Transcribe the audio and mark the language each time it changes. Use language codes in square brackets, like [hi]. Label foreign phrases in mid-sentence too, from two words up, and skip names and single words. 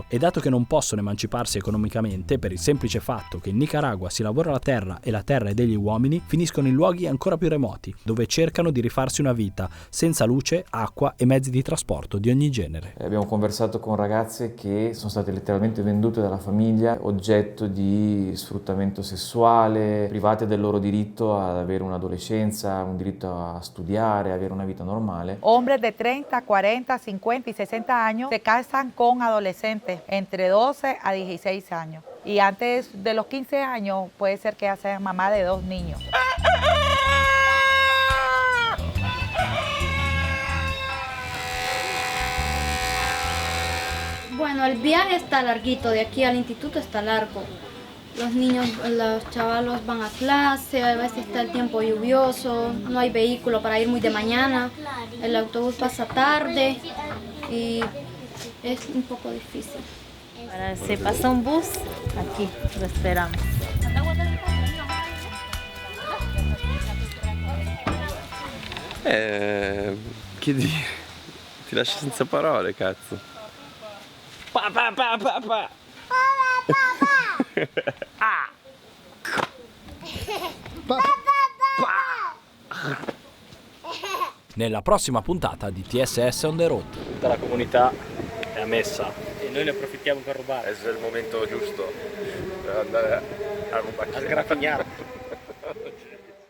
[it] E dato che non possono emanciparsi economicamente per il semplice fatto che in Nicaragua si lavora la terra e la terra è degli uomini, finiscono in luoghi ancora più remoti, dove cercano di rifarsi una vita, senza luce, acqua e mezzi di trasporto di ogni genere. Abbiamo conversato con ragazze che sono state letteralmente vendute dalla famiglia, oggetto di sfruttamento sessuale, private del loro diritto ad avere un'adolescenza, un diritto a studiare, avere una vita normale. [es] Hombres de 30, 40, 50 y 60 años se casan con adolescentes entre 12 a 16 años. Y antes de los 15 años puede ser que sean mamá de 2 niños. Bueno, el viaje está larguito, de aquí al instituto está largo. Los niños, los chavalos van a clase, a veces está el tiempo lluvioso, no hay vehículo para ir muy de mañana, el autobús pasa tarde y es un poco difícil. Ahora se pasa un bus, aquí lo esperamos. [it] Che dire? Ti lascio senza parole, cazzo. Pa pa pa pa pa. Nella prossima puntata di TSS on the road. Tutta la comunità è ammessa e noi ne approfittiamo per rubare. Adesso è il momento giusto per andare a rubare. A sgraffignare.